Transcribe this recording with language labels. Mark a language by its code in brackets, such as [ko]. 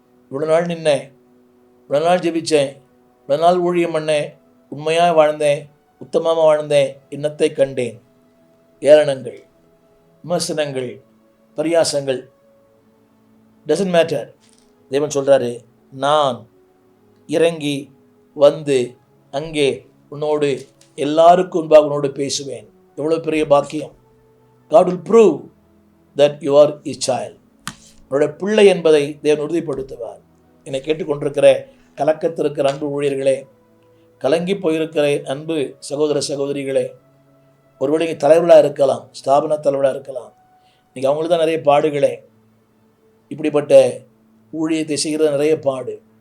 [ta] இவ்வளோ நாள் நின்னேன், இவ்வளோ நாள் ஜெபித்தேன், இவ்வளோ நாள் ஊழியம் பண்ணேன், உண்மையாக வாழ்ந்தேன், உத்தமமாக வாழ்ந்தேன், இன்னத்தை கண்டேன். ஏளனங்கள், விமர்சனங்கள், பரியாசங்கள், [en] Doesn't matter. [ta] தேவன் சொல்கிறாரு, நான் இறங்கி வந்து அங்கே உன்னோடு எல்லாருக்கும் முன்பாக உன்னோடு பேசுவேன். எவ்வளோ பெரிய பாக்கியம்! [en] God will prove that you are his child. [ta] உன்னுடைய பிள்ளை என்பதை தேவன் உறுதிப்படுத்துவார். என்னை கேட்டுக்கொண்டிருக்கிற கலக்கத்திருக்கிற அன்பு ஊழியர்களே, கலங்கி போயிருக்கிற அன்பு சகோதர சகோதரிகளே, ஒருவேளை நீங்கள் தலைவர்களாக இருக்கலாம், ஸ்தாபன தலைவர்களாக இருக்கலாம். இன்றைக்கி அவங்களுக்கு தான் நிறைய பாடுகளே. இப்படிப்பட்ட ஊழியத்தை செய்கிறது நிறைய பாடு.